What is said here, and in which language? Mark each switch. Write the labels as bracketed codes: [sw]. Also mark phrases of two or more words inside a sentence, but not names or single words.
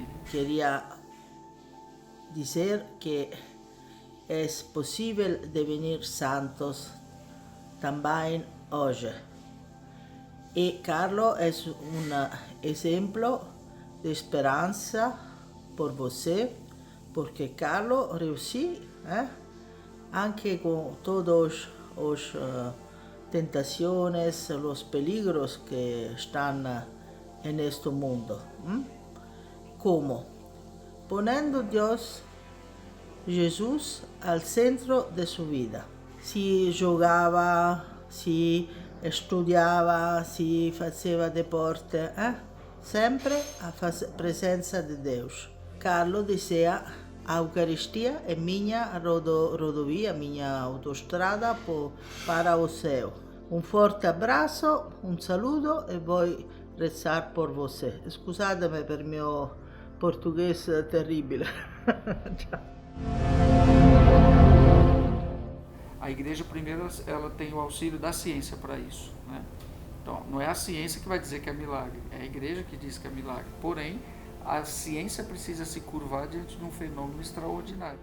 [pt] Queria dizer que é possível devenir santos também hoje. E Carlo é exemplo de esperança por você, porque Carlo [it] riuscì, anche con [pt] todos os tentaciones, [es] los peligros que están en este mundo. ¿Cómo? Poniendo Dios, Jesús, al centro de su vida. [it] Si giocava, si studiava, si faceva deporte, [pt] sempre a presença de Deus. Carlo dizia: a Eucaristia é minha rodovia, minha autostrada para o céu. Um forte abraço, um saludo e vou rezar por você. [it] Scusatemi per mio [pt] português terrível. A igreja primeiro ela tem o auxílio da ciência para isso, né? Então não é a ciência que vai dizer que é milagre, é a igreja que diz que é milagre. Porém, a ciência precisa se curvar diante de um fenômeno extraordinário.